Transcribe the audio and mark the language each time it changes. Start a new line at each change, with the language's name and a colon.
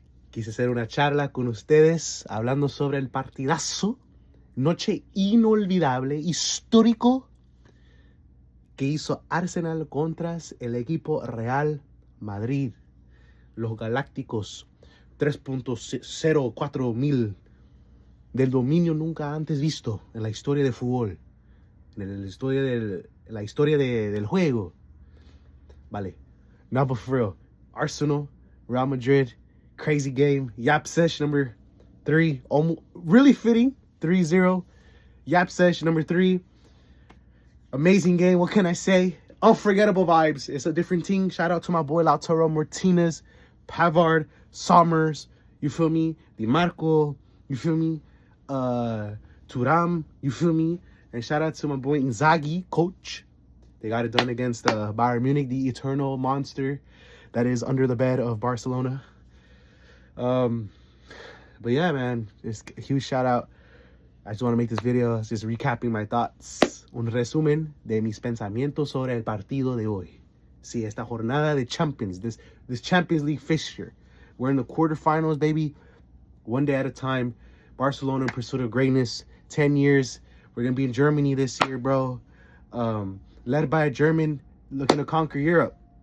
Spanish: Quise hacer una charla con ustedes hablando sobre el partidazo, noche inolvidable, histórico, que hizo Arsenal contra el equipo Real Madrid. Los Galácticos 3.04 mil del dominio nunca antes visto en la historia del fútbol, en la historia del juego. Vale.
English: Now, but for real, Arsenal, Real Madrid, crazy game. YAP SESH number 3, almost really fitting, 3-0. YAP SESH number 3. Amazing game. What can I say? Unforgettable vibes. It's a different team. Shout out to my boy Lautaro Martinez, Pavard, Sommers. You feel me? Di Marco. You feel me? Thuram. You feel me? And shout out to my boy Inzaghi, coach. They got it done against Bayern Munich, the eternal monster that is under the bed of Barcelona. But yeah, man, just a huge shout out. I just want to make this video just recapping my thoughts.
Spanish: Un resumen de mis pensamientos sobre el partido de hoy. Sí, esta jornada de Champions,
English: this Champions League fixture. We're in the quarterfinals, baby. One day at a time. Barcelona in pursuit of greatness. 10 years. We're going to be in Germany this year, bro. Led by a German looking to conquer Europe.